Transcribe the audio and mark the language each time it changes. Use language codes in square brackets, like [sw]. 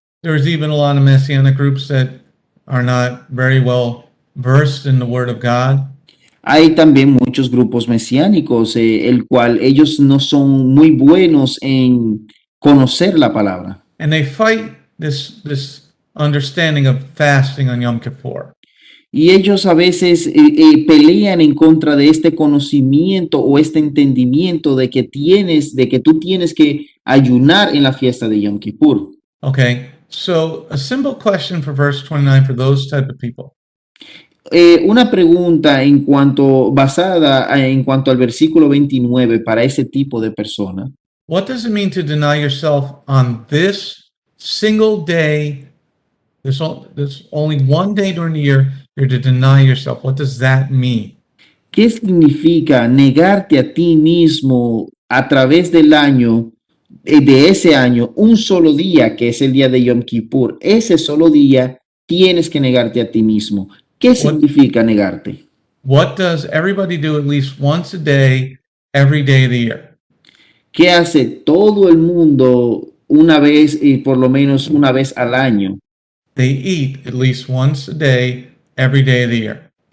[en] There's even a lot of messianic groups that are not very well versed in the Word of God. [es] Hay también muchos grupos mesiánicos, el cual ellos no son muy buenos en conocer la palabra. [en] And they fight this understanding of fasting on Yom Kippur. [es] Y ellos a veces pelean en contra de este conocimiento o este entendimiento de que tú tienes que ayunar en la fiesta de Yom Kippur. [en] Okay, so a simple question for verse 29 for those type of people. [es] Una pregunta basada en cuanto al versículo 29 para ese tipo de persona. [en] What does it mean to deny yourself on this single day? There's only one day during the year you're to deny yourself. What does that mean? [es] ¿Qué significa negarte a ti mismo a través del año, de ese año, un solo día, que es el día de Yom Kippur? Ese solo día tienes que negarte a ti mismo. ¿Qué significa negarte? [en] What does everybody do at least once a day, every day of the year? [es] ¿Qué hace todo el mundo una vez y por lo menos una vez al año? [en] They eat at least once a day, every day of the year.